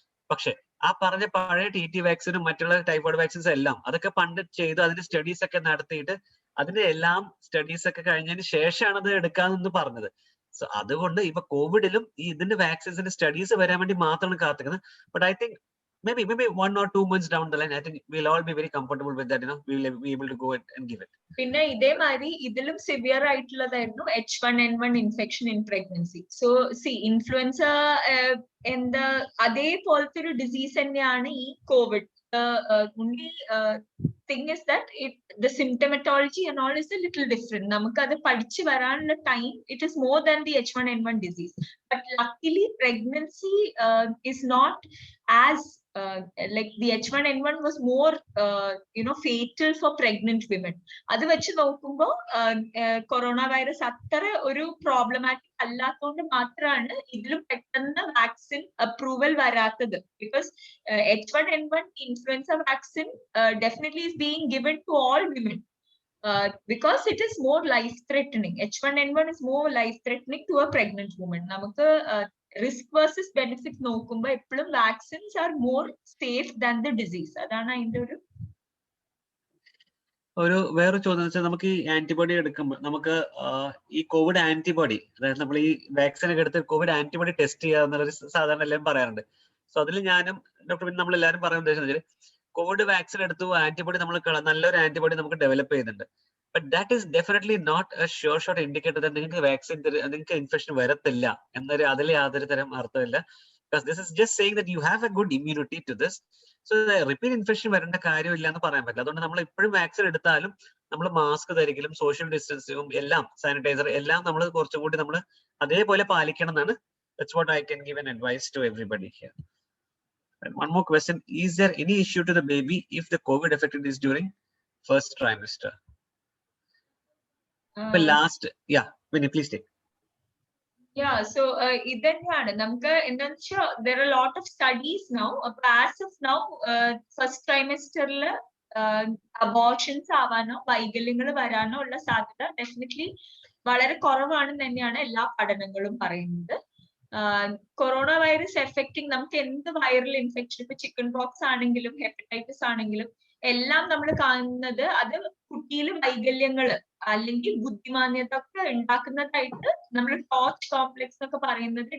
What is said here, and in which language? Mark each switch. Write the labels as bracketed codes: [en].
[ml] പക്ഷെ ആ പറഞ്ഞ പഴയ TT വാക്സിനും മറ്റുള്ള ടൈഫോയിഡ് വാക്സിൻസ് എല്ലാം അതൊക്കെ പണ്ട് ചെയ്ത് അതിന്റെ സ്റ്റഡീസ് ഒക്കെ നടത്തിയിട്ട് അതിന്റെ എല്ലാം സ്റ്റഡീസ് ഒക്കെ കഴിഞ്ഞതിന് ശേഷമാണ് അത് എടുക്കാമെന്ന് പറഞ്ഞത്. സോ അതുകൊണ്ട് ഇപ്പൊ കോവിഡിലും ഈ ഇതിന്റെ വാക്സിൻസിന്റെ സ്റ്റഡീസ് വരാൻ വേണ്ടി മാത്രമാണ് കാത്തിക്കുന്നത്. [en] But I think maybe 1 or 2 months down the line, I think we'll all be very comfortable with that. We will be able to go and give it. [ml] പിന്നെ ഇതേമാതിരി ഇതിലും severe ആയിട്ടുള്ളതായിരുന്നു H1N1 infection in pregnancy. So influenza എന്താ അതേപോലത്തെ ഒരു disease തന്നെയാണ് ഈ Covid. [en] only thing is that the symptomatology and all is a little different. [ml] നമുക്കത് പഠിച്ചു വരാനുള്ള [en] time, it is more than the H1N1 disease. But luckily pregnancy is not as like the H1N1 was more fatal for pregnant women. [ml] അത് വെച്ച് നോക്കുമ്പോൾ corona virus അത്ര ഒരു problematic അല്ലാത്തതുകൊണ്ട് മാത്രമാണ് ഇതിലും പെട്ടെന്ന് വാക്സിൻ അപ്രൂവൽ വരാത്തത്. [en] Because H1N1 influenza vaccine definitely is being given to all women because it is more life threatening. H1N1 is more life threatening to a pregnant woman. [ml] നമുക്ക് risk versus benefit നോക്കുമ്പോൾ എപ്പോഴും [en] vaccines are more safe than the disease. [ml] അതാണ് അതിന്റെ വേറെ ചോദ്യം വെച്ചാൽ, നമുക്ക് ഈ ആന്റിബോഡി എടുക്കുമ്പോൾ നമുക്ക് ഈ കോവിഡ് ആന്റിബോഡി, അതായത് നമ്മൾ ഈ വാക്സിൻ ഒക്കെ എടുത്ത് കോവിഡ് ആന്റിബോഡി ടെസ്റ്റ് ചെയ്യാന്നുള്ളൊരു സാധാരണ എല്ലാവരും പറയാറുണ്ട്. സോ അതിൽ ഞാനും ഡോക്ടർ നമ്മൾ എല്ലാവരും പറയാൻ ഉദ്ദേശിച്ചത്, കോവിഡ് വാക്സിൻ എടുത്തു ആന്റിബോഡി നമ്മൾ നല്ലൊരു ആന്റിബോഡി നമുക്ക് ഡെവലപ്പ് ചെയ്യുന്നുണ്ട്. [en] but that is definitely not a sure shot indicator [ml] നിങ്ങൾക്ക് വാക്സിൻ നിങ്ങൾക്ക് ഇൻഫെക്ഷൻ വരത്തില്ല എന്നൊരു അതിൽ യാതൊരു തരം അർത്ഥമില്ല. [en] Because this is just saying that you have a good immunity to this. [ml] So repeat infection വരേണ്ട കാര്യമില്ല എന്ന് പറയാൻ പറ്റില്ല. അതുകൊണ്ട് നമ്മൾ എപ്പോഴും വാക്സിൻ എടുത്താലും നമ്മൾ മാസ്ക് ധരിക്കലും സോഷ്യൽ ഡിസ്റ്റൻസിങ്ങും എല്ലാം സാനിറ്റൈസർ എല്ലാം നമ്മൾ കുറച്ചും കൂടി നമ്മൾ അതേപോലെ പാലിക്കണം എന്നാണ്. [en] That's what I can give an advice to everybody here. And one more question, is there any issue to the baby if the COVID affected is during first trimester? But last, yeah, Vinny, please take. Yeah, so [ml] ഇതന്നെയാണ് നമുക്ക് എന്താണെന്ന് വെച്ചാൽ [en] there are a lot of studies now. As of now, [ml] first trimesterൽ abortions ആവാനോ വൈകല്യങ്ങൾ വരാനോ ഉള്ള സാധ്യത definitely വളരെ കുറവാണെന്ന് തന്നെയാണ് എല്ലാ പഠനങ്ങളും പറയുന്നത്. കൊറോണ വൈറസ് എഫക്റ്റിംഗ് നമുക്ക് എന്ത് വൈറൽ ഇൻഫെക്ഷൻ, ഇപ്പൊ ചിക്കൻ ബോക്സ് ആണെങ്കിലും ഹെപ്പറ്റൈറ്റിസ് ആണെങ്കിലും എല്ലാം നമ്മൾ കാണുന്നത് അത് കുട്ടിയിൽ വൈകല്യങ്ങൾ അല്ലെങ്കിൽ ബുദ്ധിമാന്യത ഒക്കെ ഉണ്ടാക്കുന്നതായിട്ട് നമ്മൾ ടോർച്ച് കോംപ്ലക്സ് എന്നൊക്കെ പറയുന്നത്.